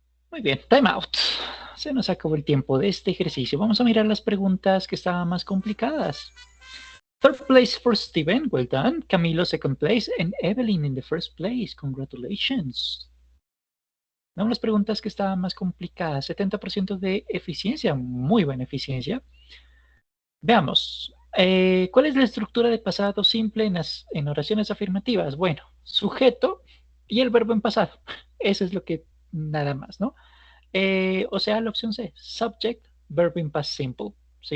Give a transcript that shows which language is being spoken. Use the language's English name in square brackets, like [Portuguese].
[Spanish] Muy bien, [English] time out. [Spanish] Se nos acabó el tiempo de este ejercicio. Vamos a mirar las preguntas que estaban más complicadas. [English] Third place for Steven, well done. Camilo, second place. And Evelyn in the first place, congratulations. [Spanish] Vamos a las preguntas que estaban más complicadas. 70% de eficiencia, muy buena eficiencia. Veamos. ¿Cuál es la estructura de pasado simple en oraciones afirmativas? Bueno, sujeto y el verbo en pasado. Eso es lo que nada más, ¿no? O sea, la opción C, [English] subject, verb in past simple. [Spanish] ¿Sí?